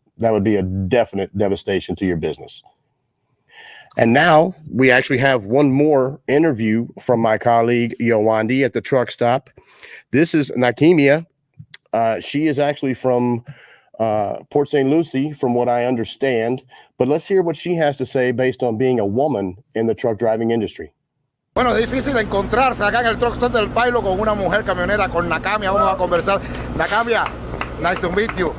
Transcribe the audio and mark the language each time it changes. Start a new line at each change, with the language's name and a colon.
English: That would be a definite devastation to your business. And now we actually have one more interview from my colleague Yolandi at the truck stop. This is Nakimia. She is actually from Port St. Lucie, from what I understand. But let's hear what she has to say based on being a woman in the truck driving industry.
Spanish: Bueno, es difícil encontrarse acá en el truck stop del Pailo con una mujer camionera, con Nakimia. Vamos a conversar.
English: Nakimia, nice to meet you.